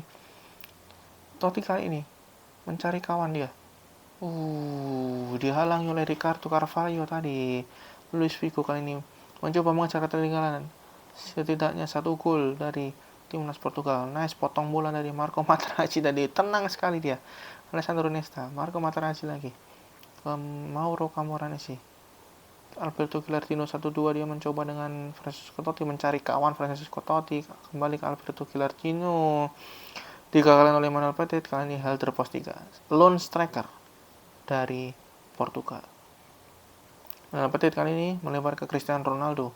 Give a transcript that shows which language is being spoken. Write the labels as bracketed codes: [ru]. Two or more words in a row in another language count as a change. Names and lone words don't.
[id] Totti kali ini mencari kawan dia. Dihalangi oleh Ricardo Carvalho tadi. Luis Figo kali ini mencoba mengejar ketertinggalan. Setidaknya 1 gol dari timnas Portugal. Nice, potong bola dari Marco Materazzi tadi. Tenang sekali dia. Alessandro Nesta, Marco Materazzi lagi. Mauro Camoranesi. Alberto Gilardino 1-2 dia mencoba dengan Francesco Totti mencari kawan. Francesco Totti kembali ke Alberto Gilardino. Digagalkan oleh Manuel Petit. Kali ini Helder Postiga, [en] lone striker [id] dari Portugal. Manuel Petit kali ini melebar ke Cristiano Ronaldo.